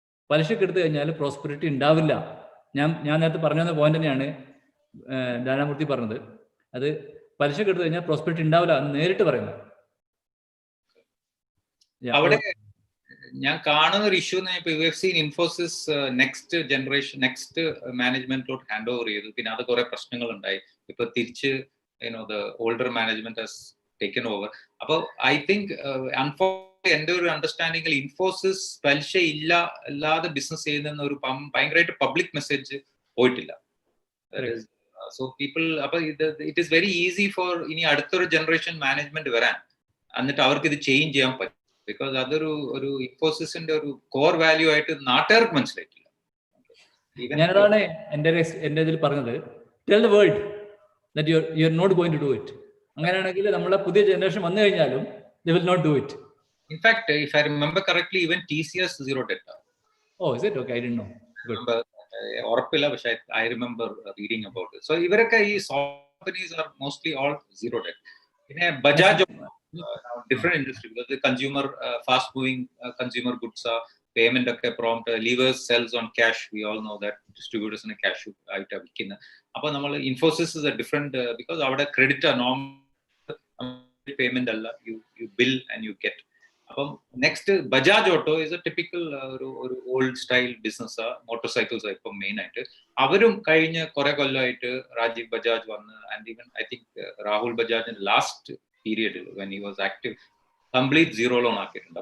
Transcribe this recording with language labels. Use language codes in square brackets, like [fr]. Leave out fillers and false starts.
[ml] പലിശക്ക് എടുത്തു കഴിഞ്ഞാൽ പ്രോസ്പെറിറ്റി ഉണ്ടാവില്ല. ഞാൻ നേരത്തെ പറഞ്ഞ പോയിന്റ് തന്നെയാണ് നാരായണമൂർത്തി പറഞ്ഞത്. അത് പലിശക്ക് എടുത്തു കഴിഞ്ഞാൽ പ്രോസ്പെറിറ്റി ഉണ്ടാവില്ല എന്ന് നേരിട്ട് പറയുന്നത്. അവിടെ ഞാൻ കാണുന്ന ഒരു ഇഷ്യൂ എന്ന് പറഞ്ഞാൽ Infosys next generation next മാനേജ്മെന്റിലോട്ട് hand over ചെയ്തു. പിന്നെ അത് കുറെ പ്രശ്നങ്ങൾ ഉണ്ടായി. ഇപ്പൊ തിരിച്ച് [en] the older management has taken over. [ml] അപ്പോൾ ഐ തിങ്ക് എന്റെ ഒരു അണ്ടർസ്റ്റാൻഡിങ്ങിൽ ഇൻഫോസിസ് പലിശ ഇല്ലാതെ ബിസിനസ് ചെയ്യുന്ന ഒരു ഭയങ്കരമായിട്ട് പബ്ലിക് മെസ്സേജ് പോയിട്ടില്ല. സോ പീപ്പിൾ അപ്പൊ [en] it is very easy for [ml] ഇനി അടുത്തൊരു ജനറേഷൻ മാനേജ്മെന്റ് വരാൻ, എന്നിട്ട് അവർക്ക് ഇത് ചേഞ്ച് ചെയ്യാൻ പറ്റും. ബിക്കോസ് അതൊരു ഇൻഫോസിസിന്റെ ഒരു കോർ വാല്യൂ ആയിട്ട് നാട്ടുകാർക്ക് മനസ്സിലായിട്ടില്ല. ഞാനതാണ് എന്റെ ഇതിൽ പറഞ്ഞത്, [en] Tell the world that you are not going to do it. [ml] അങ്ങനെയാണെങ്കിൽ നമ്മളെ പുതിയ ജനറേഷൻ വന്നു കഴിഞ്ഞാലും [en] they will not do it. In fact, if I remember correctly, even TCS zero debt. Oh, is it? Okay, I didn't know. Good. [ml] ഉറപ്പില്ല, പക്ഷെ [en] I remember reading about it. So ഇവരൊക്കെ ഈ companies are mostly all zero debt. പിന്നെ Bajaj different industry, because the consumer fast moving consumer goods are payment ഒക്കെ prompt, levers sells on cash, we all know that distributors in a cash ആയിട്ട് വിൽക്കുന്നത്. അപ്പൊ നമ്മൾ Infosys is a different, because [ml] അവിടെ credit normal payment അല്ല, [en] You bill and you get. [ml] അപ്പം next Bajaj auto is A typical ഒരു old style business, motor cycles ഇപ്പം main ആയിട്ട്. അവരും കഴിഞ്ഞ കുറെ കൊല്ലമായിട്ട് രാജീവ് ബജാജ് വന്ന്, and even I think Rahul ബജാജിന്റെ last പീരിയഡിൽ [en] when he was active [ml] complete zero loan ആക്കിയിട്ടുണ്ട്.